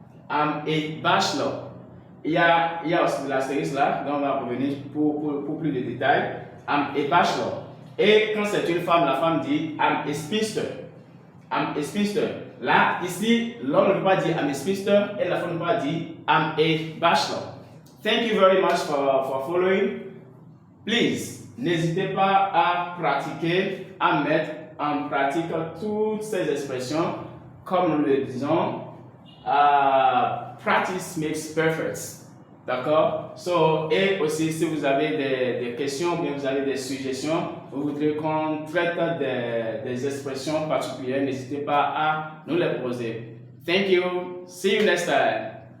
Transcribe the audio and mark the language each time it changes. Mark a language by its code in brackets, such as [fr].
[en] I'm a bachelor. [fr] Il y a aussi de l'astérisque là, donc on va revenir pour plus de détails. [en] I'm a bachelor. [fr] Et quand c'est une femme, la femme dit [en] I'm a spinster. I'm a spinster. [fr] Là, ici, l'homme ne peut pas dire [en] I'm a spinster [fr] et la femme ne peut pas dire [en] I'm a bachelor. Thank you very much for following. [fr] Please, n'hésitez pas à pratiquer, à mettre en pratique toutes ces expressions. Comme nous le disons, [en] practice makes perfect. [fr] D'accord? Et aussi, si vous avez des questions ou bien vous avez des suggestions, vous voudrez qu'on traite des expressions particulières, n'hésitez pas à nous les poser. [en] Thank you. See you next time.